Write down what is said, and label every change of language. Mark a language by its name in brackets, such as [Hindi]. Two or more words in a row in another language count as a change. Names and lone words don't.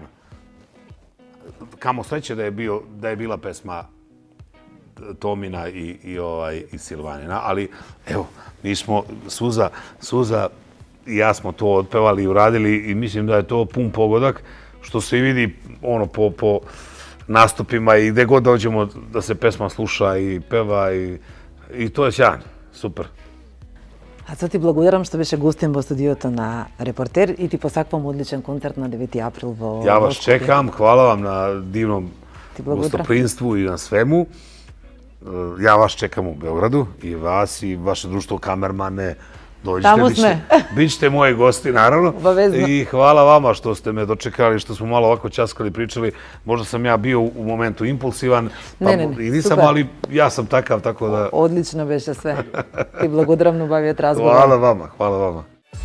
[Serbian] Kamo sreće da je bila pesma Tomina i Silvanina, ali evo, mi smo, Suza i ja smo to otpevali i uradili i mislim da je to pun pogodak, što se i vidi po nastupima i gde god dođemo da se pesma sluša i peva i to je sjajno, super. [Macedonian] А со ти благодарам што беше гостин во студиото на Репортер и ти посакувам одличен концерт на 9. април во [Serbian] Ја вас чекам, хвала вам на дивном гостопринству и на свему. Ја вас чекам у Beogradu i vas i vaše društvo kamermane. Dođite, bit ćete moji gosti, naravno. I hvala vama što ste me dočekali, što smo malo ovako ćaskali, pričali. Možda sam ja bio u momentu impulsivan i nisam, ali ja sam takav, tako da... Odlično beše sve. [Macedonian] Ti благодарам на убавиот разговор. [Serbian] Hvala vama, hvala vama.